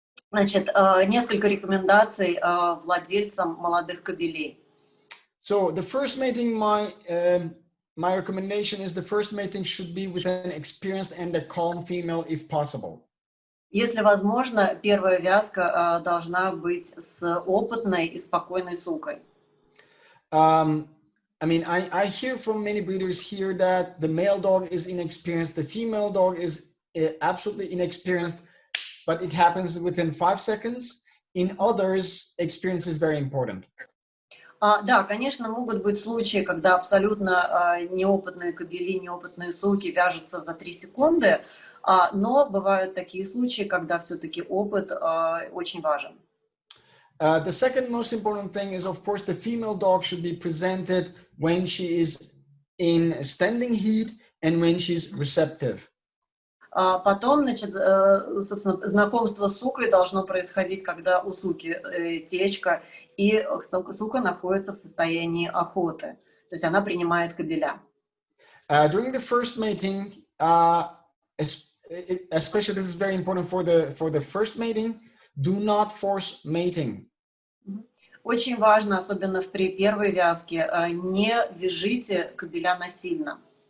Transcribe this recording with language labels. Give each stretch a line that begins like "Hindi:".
Russian: Значит, несколько рекомендаций владельцам молодых кобелей.
English: So the first mating, my recommendation is the first mating should be with an experienced and a calm female if possible.
Russian: Если возможно, первая вязка должна быть с опытной и спокойной сукой.
English: I mean, I hear from many breeders here that the male dog is inexperienced, the female dog is absolutely inexperienced, but it happens within 5 seconds. In others, experience is very important.
Russian: Да, конечно, могут быть случаи, когда абсолютно неопытные кобели, неопытные суки вяжутся за 3 секунды, но бывают такие случаи, когда все-таки опыт очень важен.
English: The second most important thing is, of course, the female dog should be presented when she is in standing heat and when she's receptive.
Russian: Потом, значит, собственно, знакомство с сукой должно происходить, когда у суки течка, и сука находится в состоянии охоты. То есть она принимает кобеля.
English: During the first mating, especially this is very important for the first mating, do not force mating.
Russian: Очень важно, особенно при первой вязке, не вяжите кобеля насильно.